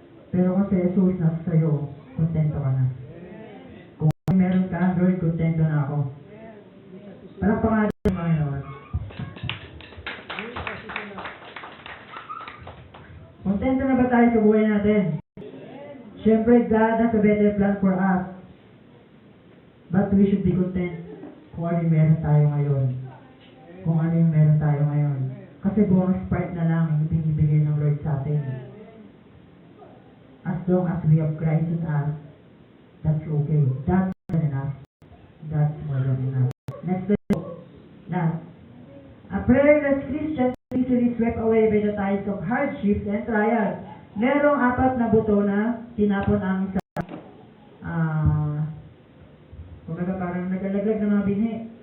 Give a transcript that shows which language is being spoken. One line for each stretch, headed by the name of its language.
Filipino: Pero kung si Jesus nasa sa'yo, kontento ka na. Kung meron ka, Lord, kontento na ako. Palakpakan natin ang Panginoon. Kontento na ba tayo sa buhay natin? Siyempre,
English: God has a better plan for us. But we should be content
Filipino: kung ano yung meron tayo ngayon. Kung ano yung meron tayo ngayon. Kasi bonus part na lang yung binibigay ng Lord sa atin.
English: As long as we have Christ in us, that's okay. That's more than enough. That's more than enough. Next verse. Last. A prayerless Christian easily swept away by the tides of hardships and trials.
Filipino: Merong 4 na buto na tinapon ang isa. Kumbaga parang nagalaglag ng mga binhi.